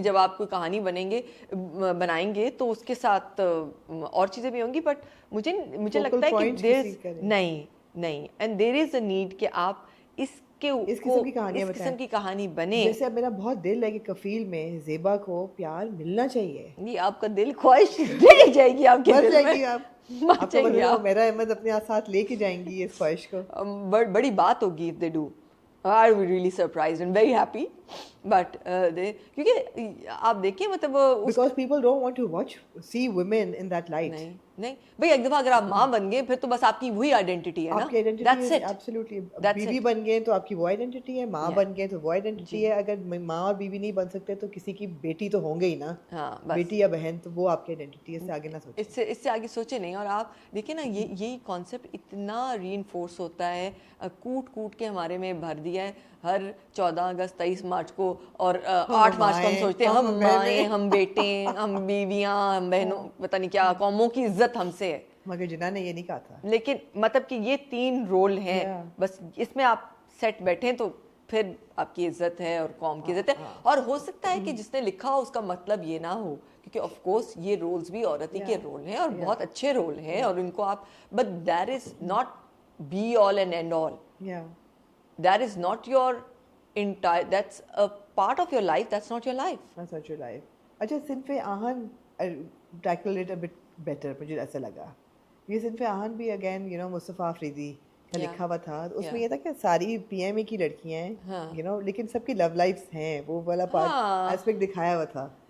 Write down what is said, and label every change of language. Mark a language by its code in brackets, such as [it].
[ur] جب آپ کوئی کہانی بنائیں گے تو اس کے ساتھ اور چیزیں بھی ہوں گی, بٹ مجھے لگتا ہے کہ نہیں [en] and there is a need [ur] کہ آپ اس قسم کی کہانی بنے. جیسے اب میرا بہت دل ہے کہ کفیل میں زیبا کو پیار ملنا چاہیے. یہ آپ کا دل خواہش رہ جائے گی, آپ کے دل میں آپ کو میرا احمد اپنے ساتھ لے کے جائیں گی اس خواہش کو. بڑی بات ہوگی [en] if they do. I will be really surprised and very happy. [ur] But کیونکہ آپ دیکھیں مطلب [en] because people don't want to see women in that light. [ur] نہیں بھائی, ایک دفعہ اگر آپ ماں بن گئے پھر تو بس آپ کی وہی آئیڈینٹی ہے نا. آپ کی آئیڈینٹی ہے ایبسلیوٹلی. بیوی بن گئے تو آپ کی وہ آئیڈینٹی ہے, ماں بن گئے تو وہ آئیڈینٹی ہے. اگر ماں اور بیوی نہیں بن سکتے تو کسی کی بیٹی تو ہوں گے ہی نا, بیٹی یا بہن, تو وہ آپ کی آئیڈینٹی ہے. اس سے آگے نہ سوچیں, اس سے آگے سوچے نہیں. اور آپ دیکھیں نا یہی کانسیپٹ اتنا ری انفورس ہوتا ہے, کوٹ کے ہمارے میں بھر دیا ہے ہر 14 اگست 23 مارچ کو اور 8 مارچ کو ہم سوچتے ہیں ہم مائیں, ہم بیٹے, ہم بیویاں, ہم بہنوں, پتہ نہیں کیا قوموں کی عزت ہم سے ہے. مگر جنہوں نے یہ نہیں کہا تھا. لیکن مطلب کہ یہ 3 رول ہیں بس, اس میں آپ سیٹ بیٹھیں تو پھر آپ کی عزت ہے اور قوم کی عزت ہے. اور ہو سکتا ہے کہ جس نے لکھا ہو اس کا مطلب یہ نہ ہو, کیونکہ آف کورس یہ رولز بھی عورت ہی کے رول ہیں اور بہت اچھے رول ہیں اور ان کو آپ, but [en] That is not be all and end all. That is not your entire, that's a part of your life, that's not your life. That's not your life. [ur] اچھا, صنف آہن [en] tackle it a bit better [ur] مجھے ایسا لگا. یہ صنف آہن بھی اگین یو نو مصطفیٰ آفریدی کا لکھا ہوا تھا. اس میں یہ تھا کہ ساری پی ایم اے کی لڑکیاں ہیں یو نو, لیکن سب کی لو لائفس ہیں, وہ والا پارٹ ایسپیکٹ دکھایا ہوا تھا.